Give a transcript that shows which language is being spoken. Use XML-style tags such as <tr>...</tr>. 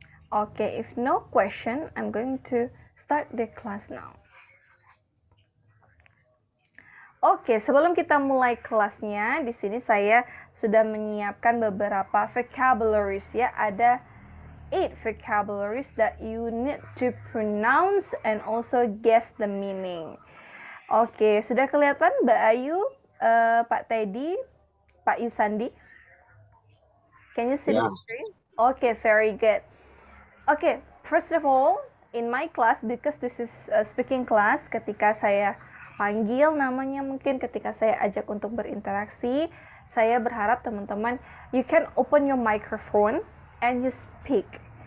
<en>Okay, if no question, I'm going to start the class now.</en> <id>Oke, sebelum kita mulai kelasnya, di sini saya sudah menyiapkan beberapa vocabularies ya. Ada 8</id> <en>vocabularies that you need to pronounce and also guess the meaning.</en> <id>Oke, sudah kelihatan</id> <en>Mbak Ayu, Pak Teddy, Pak Yusandi? Can you see the screen? Okay, very good. Okay, first of all, in my class, because this is a speaking class,</en> <id>ketika saya panggil namanya, mungkin ketika saya ajak untuk berinteraksi, saya berharap teman-teman,</id> <en>you can open your microphone and you speak.</en>